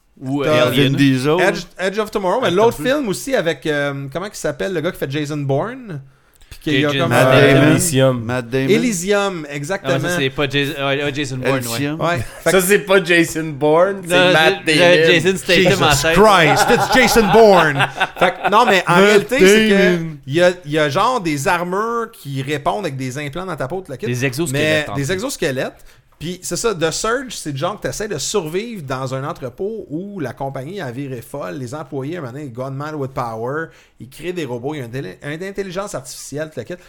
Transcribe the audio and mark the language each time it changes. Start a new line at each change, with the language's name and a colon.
French: Ou Vin Diesel. Edge of Tomorrow, mais l'autre film aussi avec comment il s'appelle le gars qui fait Jason Bourne, puis qu'il y a comme Elysium, exactement. Non, ça, c'est pas Jason Bourne. Ouais. Ça c'est pas Jason Bourne, c'est non, Matt Damon. Jason Statham.
English: Jesus Christ, it's Jason Bourne.
French: Fait, non mais en réalité, c'est que il y a genre des armures qui répondent avec des implants dans ta peau, des exosquelettes. Mais des exosquelettes. Puis c'est ça, The Surge, c'est genre que t'essaies de survivre dans un entrepôt où la compagnie a viré folle, les employés, un moment donné, ils
English: gone mad with power,
French: ils créent des robots, il y a une intelligence artificielle, tout le kit.